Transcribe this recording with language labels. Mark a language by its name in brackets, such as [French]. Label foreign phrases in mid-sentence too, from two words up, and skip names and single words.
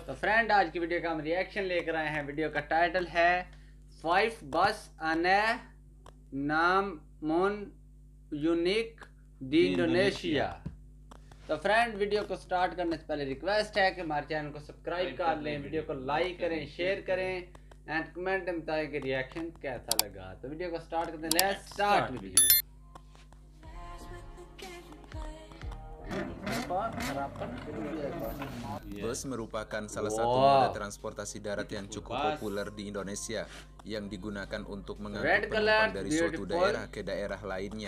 [Hindi] तो फ्रेंड, आज की वीडियो का हम रिएक्शन लेकर आए हैं। वीडियो का टाइटल है 5 बस अने नामुन यूनिक दी इंडोनेशिया। तो फ्रेंड, वीडियो को स्टार्ट करने से पहले रिक्वेस्ट है कि हमारे चैनल को सब्सक्राइब कर लें, वीडियो को लाइक करें, शेयर करें एंड कमेंट में बताएं कि रिएक्शन कैसा लगा। तो वीडियो को स्टार्ट करते हैं। [English] Let's start video. [Indonesian] Bus merupakan salah satu moda transportasi darat yang cukup populer di Indonesia yang digunakan untuk mengangkut penumpang dari suatu daerah ke daerah lainnya.